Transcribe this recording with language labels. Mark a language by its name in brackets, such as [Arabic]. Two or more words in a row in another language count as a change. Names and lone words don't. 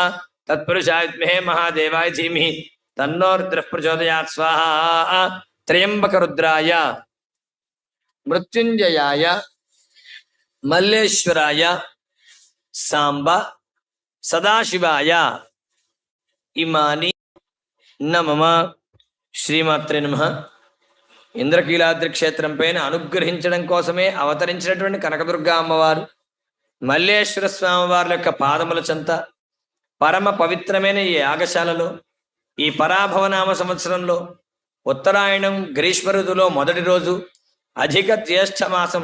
[Sanskrit] तत्पुरुषाय विद्महे महादेवाय धीमहि तन्नो रुद्रः प्रचोदयात् स्वाहा। त्र्यंबकरुद्राय मृत्युंजयाय मल्लेश्वराय सांब सदाशिवाय इमानि न मम। శ్రీమాత్రే నమః। [Telugu] ఇంద్రకీలాద్రి క్షేత్రం పైన అనుగ్రహించడం కోసమే అవతరించినటువంటి కనకదుర్గ అమ్మవారు మల్లేశ్వర స్వామి వారి యొక్క పాదముల చెంత పరమ పవిత్రమైన ఈ యాగశాలలో ఈ పరాభవనామ సంవత్సరంలో ఉత్తరాయణం గ్రీష్మ ఋతువులో మొదటి రోజు, అధిక జ్యేష్ఠ మాసం.